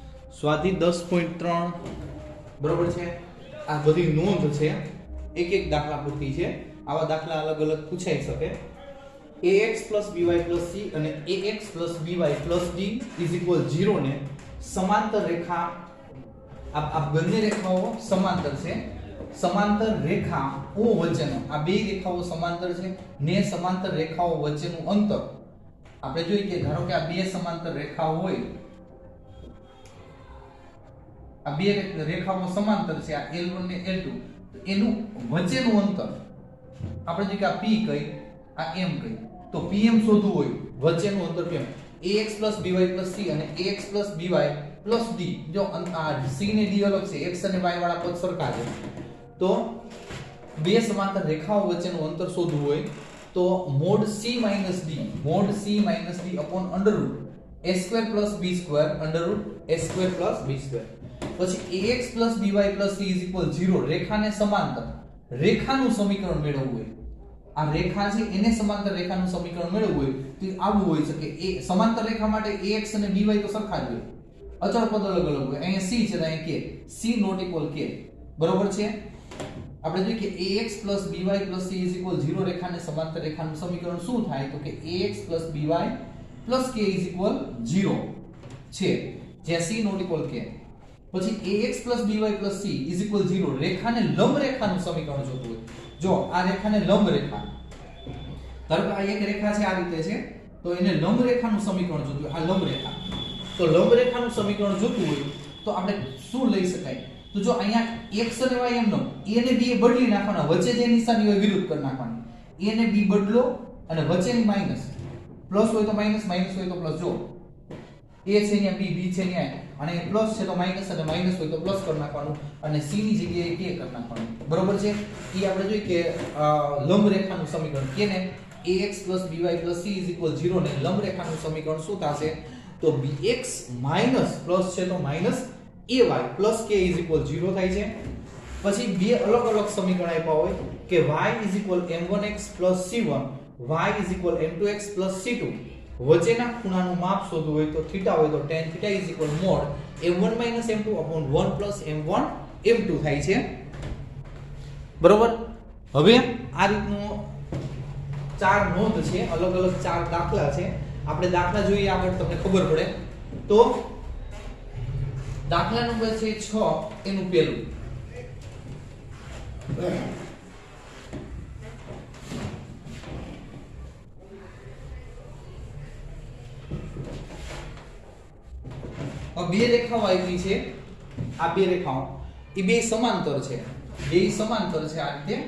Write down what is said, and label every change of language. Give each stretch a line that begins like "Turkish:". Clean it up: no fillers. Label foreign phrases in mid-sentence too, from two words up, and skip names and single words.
Gujarati: સ્વાધ્યાય 10.3 બરોબર છે। આ બધી નોંધ છે, એક એક દાખલા પૂરતી છે। આવા દાખલા અલગ અલગ પૂછાઈ શકે।
English: ax by c
Gujarati: અને
English: ax by d is equal 0
Gujarati: ને સમાંતર રેખા આ બંને રેખાઓ સમાંતર છે। સમાંતર રેખાઓ વચ્ચેનો આ બે રેખાઓ સમાંતર છે ને સમાંતર રેખાઓ વચ્ચેનું અંતર આપણે જોઈએ કે ધારો કે આ બે સમાંતર રેખાઓ હોય, આ બે રેખાઓ સમાંતર છે, આ L1 ને L2, તો એનું વચ્ચેનું અંતર આપણે જે કે આ P કઈ આ M કઈ, તો PM શોધવું હોય વચ્ચેનું અંતર PM
English: ax by c
Gujarati: અને
English: ax by d।
Gujarati: જો આ c ને d અલગ છે, x અને y વાળા પદ સરખા છે, તો બે સમાંતર રેખાઓ વચ્ચેનું અંતર શોધવું હોય તો
English: mod c minus d upon under root a square plus b square under root a square plus b square।
Gujarati: પછી
English: ax by c is equal 0
Gujarati: રેખાને સમાંતર રેખાનું સમીકરણ મેળવવું હોય, આ રેખા છે એને સમાંતર રેખાનું સમીકરણ મેળવવું હોય તો આવું હોઈ શકે। એ સમાંતર રેખા માટે ax અને by તો સરખા જ હોય, અચળ પદ અલગ અલગ હોય। અહીંયા c છે તો અહીંયા k,
English: c not equal k,
Gujarati: બરોબર છે। આપણે જોઈએ કે
English: ax by c is equal 0
Gujarati: રેખાને સમાંતર રેખાનું સમીકરણ શું થાય તો કે
English: ax by k is equal 0
Gujarati: છે, જ્યાં
English: c not equal k।
Gujarati: પછી
English: ax by c is equal 0
Gujarati: રેખાને લંબ રેખાનું સમીકરણ જોતું હોય। જો આ રેખાને લંબ રેખા, ધારો કે આ એક રેખા છે આ રીતે છે, તો એને લંબ રેખાનું સમીકરણ જોતું હોય, આ લંબ રેખા, તો લંબ રેખાનું સમીકરણ જોતું હોય તો આપણે શું લઈ શકાય તો જો અહીંયા x અને y એમનો a ને b બદલી નાખવાના, વચ્ચે જે નિશાની હોય વિરુદ્ધ કરી નાખવાની, a ને b બદલો અને વચ્ચેની
English: minus, plus
Gujarati: હોય તો માઈનસ, માઈનસ હોય તો પ્લસ। જો a છે અહીંયા b, b છે અહીંયા અને પ્લસ છે તો માઈનસ અને માઈનસ હોય તો પ્લસ કરી નાખવાનું અને c ની જગ્યાએ k કરી નાખવાનું, બરોબર છે। એ આપણે જોઈએ કે લંબ રેખાનું સમીકરણ કેને
English: ax by c is equal 0
Gujarati: ને લંબ રેખાનું સમીકરણ શું થશે તો bx
English: minus plus
Gujarati: છે તો માઈનસ
English: ay plus k is equal 0
Gujarati: થાય છે। પછી બે અલગ અલગ સમીકરણ આપ્યા હોય કે
English: y is equal m1x plus c1, y is equal m2x plus c2,
Gujarati: વચ્ચેના ખૂણાનું માપ શોધવું હોય તો થીટા હોય તો
English: tan theta is equal mod m1 minus m2 upon 1 plus m1 m2
Gujarati: થાય છે, બરોબર। હવે આ રીતનો ચાર નોંધ છે, અલગ અલગ ચાર દાખલા છે। આપણે દાખલા જોઈએ આગળ તમને ખબર પડે તો દાખલા નંબર છે 6 એનું પહેલું બે રેખાઓ આવી છે, આ બે રેખાઓ એ બે સમાંતર છે, બે સમાંતર છે આ રીતે।